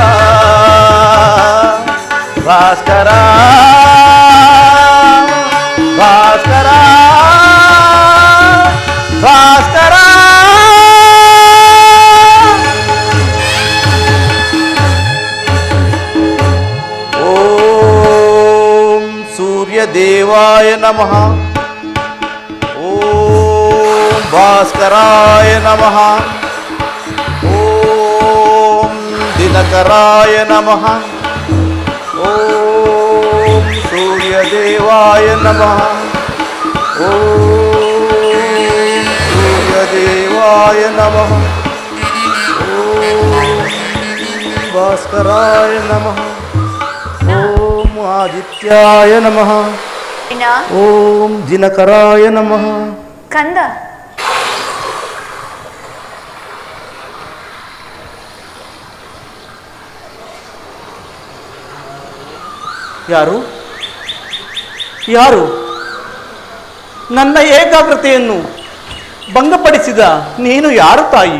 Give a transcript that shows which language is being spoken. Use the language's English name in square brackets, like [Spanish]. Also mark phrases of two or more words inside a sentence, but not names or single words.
[Sanskrit] ಭಾಸ್ಕರ ಭಾಸ್ಕರ ಭಾಸ್ಕರ ಓಂ ಸೂರ್ಯದೇವಾಯ ನಮಃ ಓಂ ಭಾಸ್ಕರಾಯ ನಮಃ ಓಂ ದಿನಕರಾಯ ನಮಃ ಓಂ ಸೂರ್ಯದೇವಾಯ ನಮಃ ಓಂ ಸೂರ್ಯದೇವಾಯ ನಮಃ ಓಂ ಭಾಸ್ಕರಾಯ ನಮಃ ಓಂ ಆದಿತ್ಯಾಯ ನಮಃ ಓಂ ದಿನಕರಾಯ ನಮಃ [Kannada] ಕಂದ ಯಾರು ಯಾರು ನನ್ನ ಏಕಾಗ್ರತೆಯನ್ನು ಭಂಗಪಡಿಸಿದ ನೀನು ಯಾರು ತಾಯಿ?